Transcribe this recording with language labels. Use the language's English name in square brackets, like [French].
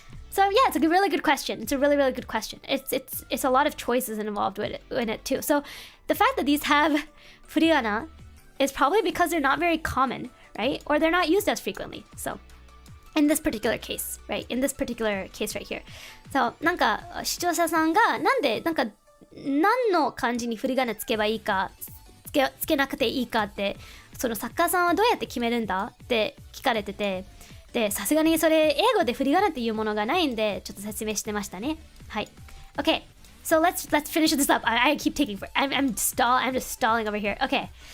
[English] So yeah, it's a really good question. It's a really, really good question. It's a lot of choices involved in it too. So the fact that these have furigana is probably because they're not very common, right? Or they're not used as frequently. So in this particular case, right? In this particular case right here. [Japanese] So なんか視聴者さんがなんで何の漢字にフリガナつけばいいかつけなくていいかってその作家さんはどうやって決めるんだって聞かれてて、でさすがにそれ英語でフリガナっていうものがないんでちょっと説明してましたね。 [English] はい。Okay. So let's finish this up. I keep taking for I'm just stalling over here. Okay.